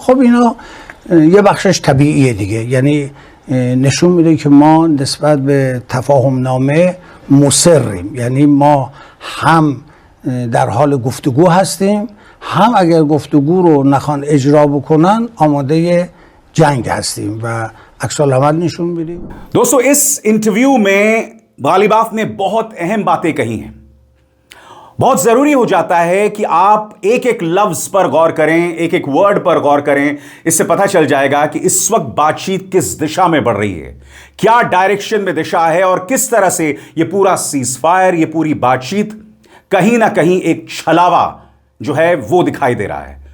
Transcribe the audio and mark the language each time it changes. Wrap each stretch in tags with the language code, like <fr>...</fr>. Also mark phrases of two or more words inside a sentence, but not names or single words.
<fa>خب اینا یه بخشش طبیعیه دیگه، یعنی نشون میده که ما نسبت به تفاهم نامه مصریم، یعنی ما هم در حال گفتگو هستیم، هم اگر گفتگو رو نخوان اجرا بکنن آماده جنگ هستیم و عکس العمل نشون میدیم.</fa> <hi>दोस्तों इस इंटरव्यू में गालिबाफ ने बहुत अहम बातें कही हैं। बहुत जरूरी हो जाता है कि आप एक एक लफ्ज पर गौर करें, एक एक वर्ड पर गौर करें। इससे पता चल जाएगा कि इस वक्त बातचीत किस दिशा में बढ़ रही है, क्या डायरेक्शन में दिशा है, और किस तरह से यह पूरा सीजफायर, यह पूरी बातचीत कहीं ना कहीं एक छलावा जो है वो दिखाई दे रहा है।</hi>